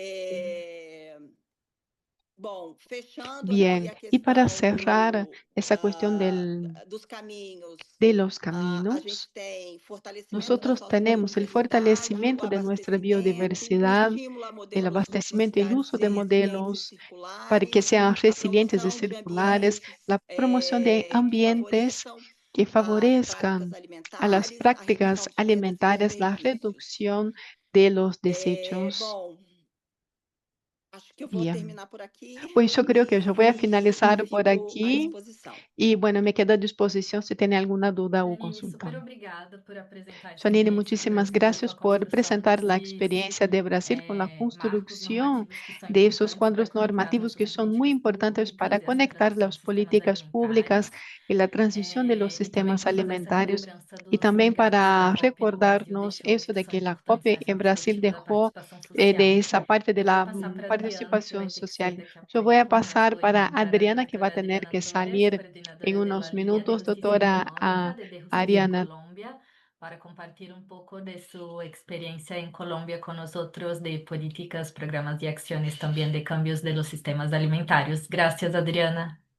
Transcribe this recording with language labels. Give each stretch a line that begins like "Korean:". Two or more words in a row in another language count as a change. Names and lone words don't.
Spanish: Bien, y para cerrar esa cuestión de los caminos, nosotros tenemos el fortalecimiento de nuestra biodiversidad, el abastecimiento y el uso de modelos para que sean resilientes y circulares, la promoción de ambientes que favorezcan a las prácticas alimentarias, la reducción de los desechos. Bien, pues yo creo que yo voy a finalizar por aquí y bueno, me quedo a disposición si tiene alguna duda o
Portuguese: Janine, super
Spanish: consulta.
Portuguese: obrigada por apresentar essa Janine, experiência do
Spanish: muchísimas
Portuguese: Brasil com
Spanish: gracias
Portuguese: a
Spanish: por
Portuguese: construção
Spanish: presentar la
Portuguese: desses
Spanish: experiencia de Brasil con la
Portuguese: marcos
Spanish: construcción
Portuguese: normativos que são
Spanish: de esos
Portuguese: importantes para
Spanish: cuadros
Portuguese: conectar as
Spanish: normativos que
Portuguese: nossas
Spanish: son muy
Portuguese: políticas
Spanish: importantes para
Portuguese: públicas e essa
Spanish: conectar
Portuguese: transição de
Spanish: las
Portuguese: sistemas
Spanish: políticas públicas
Portuguese: alimentares.
Spanish: y la transición de los
Portuguese: E também
Spanish: sistemas
Portuguese: por fazer essa
Spanish: alimentarios.
Portuguese: relembrança
Spanish: Y
Portuguese: dos
Spanish: también
Portuguese: legados que a
Spanish: para
Portuguese: COP no Brasil
Spanish: recordarnos
Portuguese: deixou,
Spanish: eso
Portuguese: que
Spanish: de
Portuguese: são
Spanish: que la
Portuguese: importantes,
Spanish: COP
Portuguese: essa
Spanish: en Brasil
Portuguese: perspectiva da
Spanish: dejó
Portuguese: participação social.
Spanish: de esa parte de
Portuguese: Eu vou
Spanish: la
Portuguese: passar para a Adriana, que vai
Spanish: participación
Portuguese: ter que sair
Spanish: social.
Portuguese: daqui a
Spanish: Yo voy a
Portuguese: pouco, mas
Spanish: pasar
Portuguese: vou
Spanish: para
Portuguese: inventar a
Spanish: Adriana, que va a
Portuguese: doutora
Spanish: tener
Portuguese: Adriana
Spanish: que
Portuguese: Torres,
Spanish: salir en
Portuguese: coordenadora de
Spanish: unos la Línea de minutos. Justicia Doctora Econômica, de Justicia en Ariana. Colombia, para compartir un poco de su experiencia en Colombia con nosotros de políticas, programas y acciones también de cambios de los sistemas alimentarios. Gracias, Adriana.